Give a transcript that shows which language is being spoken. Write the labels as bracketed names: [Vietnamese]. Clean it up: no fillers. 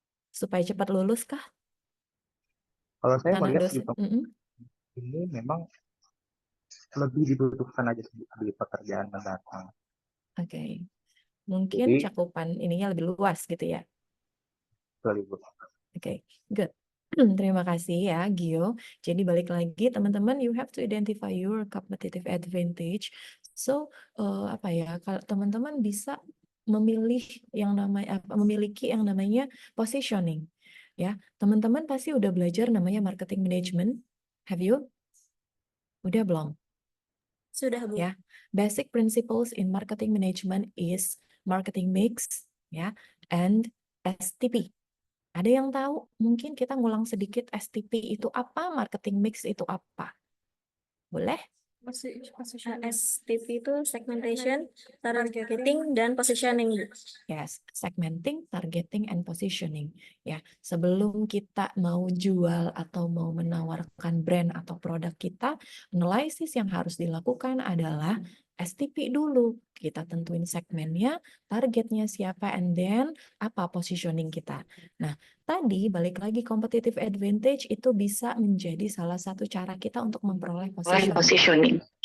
[Indonesian] Supaya cepat lulus kah? kalau saya Anak melihat di tempat ini memang lebih dibutuhkan aja sih di pekerjaan mendatang. Oke. Mungkin Jadi, cakupan ininya lebih luas gitu ya. lebih Oke, good. Terima kasih ya, Gio. Jadi balik lagi, teman-teman, [English] you have to identify your competitive advantage. [Indonesian] So, apa ya? Kalau teman-teman bisa memilih yang namanya memiliki yang namanya positioning. Ya, teman-teman pasti udah belajar namanya marketing management. [English] Have you? [Indonesian] Udah belum? Sudah, Bu. [English] Ya, basic principles in marketing management is marketing mix, ya, and STP. [Indonesian] Ada yang tahu? Mungkin kita ngulang sedikit STP itu apa, marketing mix itu apa? Boleh? STP itu segmentation, targeting, dan positioning, Bu. [English] Yes, segmenting, targeting, and positioning. [Indonesian] Ya, sebelum kita mau jual atau mau menawarkan brand atau produk kita, analisis yang harus dilakukan adalah STP dulu. Kita tentuin segmennya, targetnya siapa, [English] and then [Indonesian] apa positioning kita. Nah, tadi balik lagi competitive advantage itu bisa menjadi salah satu cara kita untuk memperoleh positioning.